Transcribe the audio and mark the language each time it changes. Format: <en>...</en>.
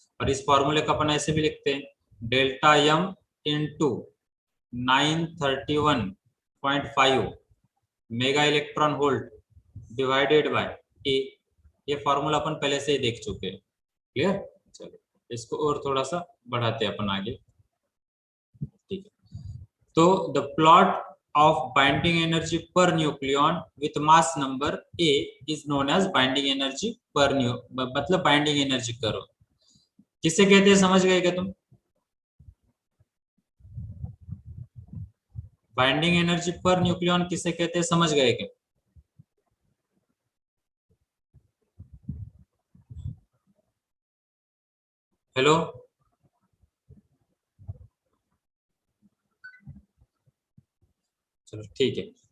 <hi>और इस फॉर्मूले का अपन ऐसे भी लिखते हैं, delta M into 931.5 mega electron volt divided by ए। ये फॉर्मूला अपन पहले से ही देख चुके हैं, क्लियर। चलो इसको और थोड़ा सा बढ़ाते हैं अपन आगे, ठीक है।</hi> <en>तो the plot of binding energy per nucleon with mass number A is known as binding energy per</en> <hi>मतलब binding energy करो किसे कहते हैं, समझ गए क्या तुम? बाइंडिंग एनर्जी पर न्यूक्लियन किसे कहते हैं, समझ गए क्या? हेलो, चलो ठीक है।</hi>